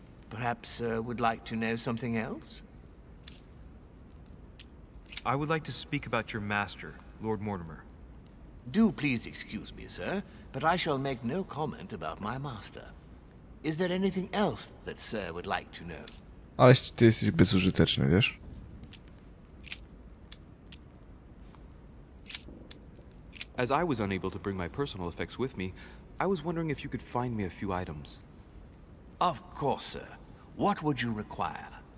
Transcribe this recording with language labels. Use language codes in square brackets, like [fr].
[en] Perhaps would like to know something else? I would like to speak about your master, Lord Mortimer. Do please excuse me, sir, but I shall make no comment about my master. Is there anything else that sir would like to know? [pl] Ale ty jesteś bezużyteczny, wiesz? [en] As I was unable to bring my personal effects with me, I was wondering if you could find me a few items. Of course, sir. What would you require?